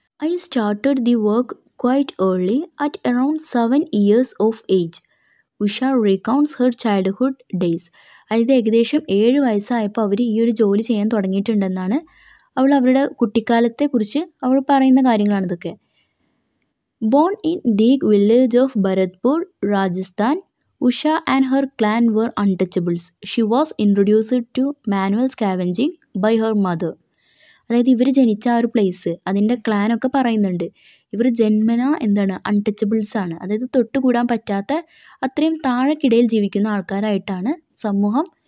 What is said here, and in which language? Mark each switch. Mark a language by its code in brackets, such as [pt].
[en] I started the work quite early at around 7 years of age. Usha recounts her childhood days. [ml] അതായത് ഏകദേശം 7 വയസ്സായപ്പോൾ അവർ ഈ ഒരു ജോലി ചെയ്യാൻ തുടങ്ങിയിട്ടുണ്ടെന്നാണ് അവരുടെ കുട്ടിക്കാലത്തെക്കുറിച്ച് അവൾ പറയുന്ന കാര്യങ്ങളാണിതൊക്കെ. [en] Born in Deeg village of Bharatpur, Rajasthan, Usha and her clan were untouchables. She was introduced to manual scavenging by her mother. [ml] അതായത് ഇവർ ജനിച്ച ആ ഒരു പ്ലേസ്, അതിൻ്റെ ക്ലാനൊക്കെ പറയുന്നുണ്ട്. ഇവർ ജന്മന അൺടച്ചബിൾസ് ആണ്. അതായത് തൊട്ടുകൂടാൻ പറ്റാത്ത അത്രയും താഴെക്കിടയിൽ ജീവിക്കുന്ന ആൾക്കാരായിട്ടാണ് സമൂഹം